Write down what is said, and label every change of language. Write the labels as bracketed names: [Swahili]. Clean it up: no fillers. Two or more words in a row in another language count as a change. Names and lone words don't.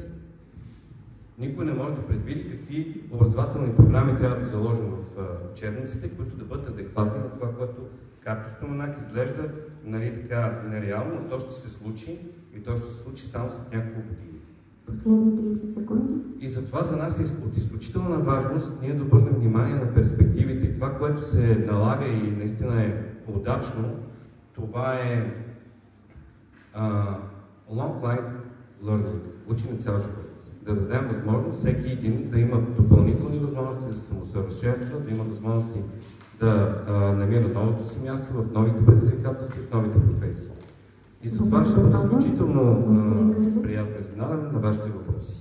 [Bulgarian] Никой не може да предвиди какви образователни програми трябва да заложим в учебниците, които да бъдат адекватни на това, което, както споменах, изглежда така нереално, но то ще се случи и то ще се случи само след няколко години. Последни 30 секунди. И затова за нас е от изключителна важност ние да обърнем внимание на перспективите. И това, което се налага и наистина е удачно, това е [English] long life learning, [Bulgarian] учене цял живот. Да дадем възможност всеки един да има допълнителни възможности да се самосъвършенства, да има възможности да намира новото си място в новите предизвикателства и в новите професии. И за това ще бъде изключително приятно изненадан на вашите въпроси.